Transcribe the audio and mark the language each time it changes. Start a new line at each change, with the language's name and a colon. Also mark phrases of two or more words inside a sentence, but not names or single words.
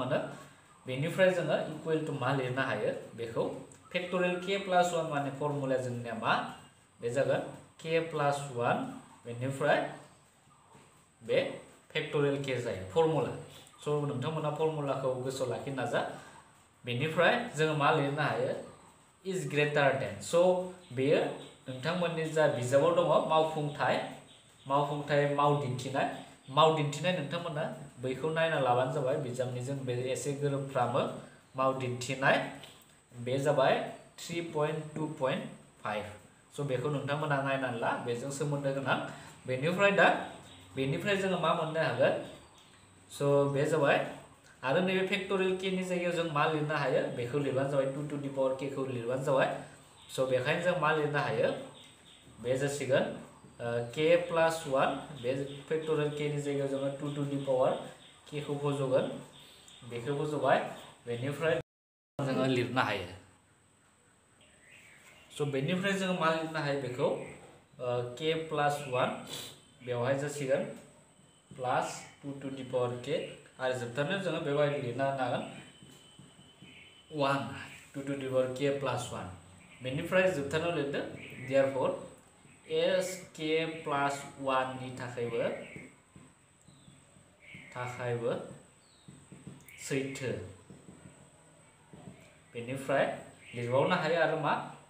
Bodo: मोनो बेनिफ्राय जोङो
English: equal to
Bodo: मा लिरनो हायो बेखौ
English: factorial K plus 1
Bodo: माने फर्मुलाया जोंनिया मा बे जागोन
English: K plus 1
Bodo: बेनिफ्राय बे
English: factorial K
Bodo: जायो फर्मुला स' नोंथांमोना फर्मुलाखौ गोसोआव लाखिनो नाजा बेनिफ्राय जोङो मा लिरनो हायो
English: is greater than
Bodo: स' बेयो नोंथांमोननि जा बिजाबाव दङ माव दिन्थिनाय नोंथांमोना बैखौ नायना लाबानो जाबाय बिजाबनिजों बे एसे गोरोबफ्रामो माव दिन्थिनाय बे जाबाय 3.2.5 स' बेखौ नोंथांमोना नायनानै ला बेजों सोमोन्दो गोनां बेनिफ्राय जोङो मा मोननो हागोन स' बे जाबाय आरो नैबे
English: factorial K
Bodo: नि जायगायाव जों मा लिरनो हायो बेखौ लिरबानो जाबाय
English: 2 to the power K
Bodo: खौ लिरबानो जाबाय स' बेखायनो जों मा लिरनो हायो बे जासिगोन
English: K plus 1
Bodo: बे
English: factorial K
Bodo: नि जायगायाव जोङो
English: 2 to the power K
Bodo: खौ फज'गोन बेखौ फज'बाय बेनिफ्राय जोङो लिरनो हायो स' बेनिफ्राय जोङो मा लिरनो हायो बेखौ
English: K plus 1
Bodo: बेवहाय जासिगोन प्लस
English: 2 to the power K
Bodo: आरो जोबथारनायाव जोङो बेबायदि लिरना होनो हागोन 1
English: 2 to the power K plus 1
Bodo: बेनिफ्राय जोबथारनायाव लिरदो
English: therefore SK plus 1
Bodo: नि थाखायबो सैथो बेनिफ्राय लिरबावनो हायो आरो मा